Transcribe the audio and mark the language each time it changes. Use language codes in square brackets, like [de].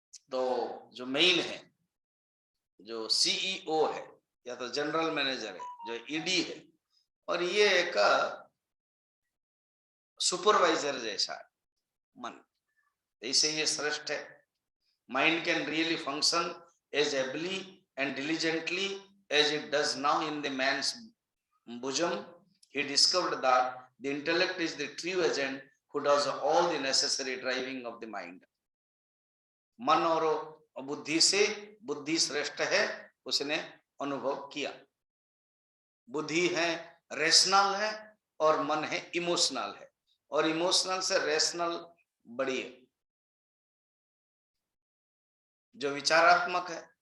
[hi] तो जो मेन है, जो सीईओ है या तो जनरल मैनेजर है, जो ईडी है, और ये एक सुपरवाइजर जैसा है मन। ऐसे ये श्रेष्ठ है। [en] Mind can really function as ably and diligently as it does now in the man's bosom. He discovered that the intellect is the true agent who does all the necessary driving of the mind. [hi] मन और बुद्धि से बुद्धि श्रेष्ठ है, उसने अनुभव किया। बुद्धि है रेशनल है और मन है इमोशनल है, और इमोशनल से रेशनल बड़ी है, जो विचारात्मक है।